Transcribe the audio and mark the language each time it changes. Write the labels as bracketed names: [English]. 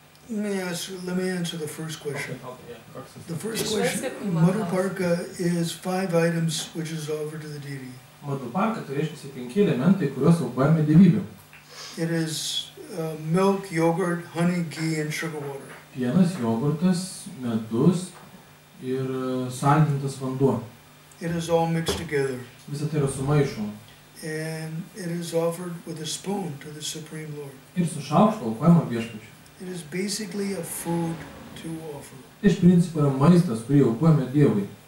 [English] Let me answer the first question. Okay, yeah. The first question, Madhuparka is 5 items which is offered to the deity. [Lithuanian] Madhuparka tai reiškia 5 elementai, kuriuos aukojame dievybėm. [English] It is milk, yogurt, honey, ghee, and sugar water. [Lithuanian] Pienas, jogurtas, medus ir saldintas vanduo. [English] It is all mixed together. [Lithuanian] Visa tai yra sumaišoma. [English] And it is offered with a spoon to the Supreme Lord. [Lithuanian] Ir su šaukštu aukojama viešpačiui. [English] It is basically a food to offer. [Lithuanian] Iš principo yra maistas, kurį aukojame Dievui.